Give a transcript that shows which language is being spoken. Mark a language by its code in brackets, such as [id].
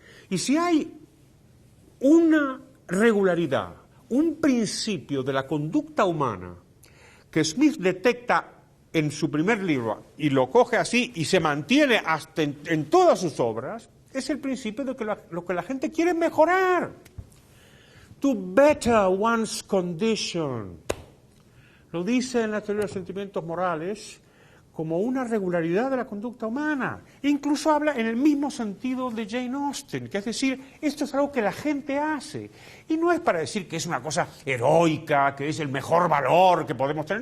[es] Y si hay una regularidad, un principio de la conducta humana que Smith detecta en su primer libro y lo coge así y se mantiene hasta en todas sus obras, es el principio de que lo que la gente quiere es mejorar. [en] To better one's condition. [es] Lo dice en la teoría de los sentimientos morales como una regularidad de la conducta humana. Incluso habla en el mismo sentido de Jane Austen, que es decir, esto es algo que la gente hace. Y no es para decir que es una cosa heroica, que es el mejor valor que podemos tener.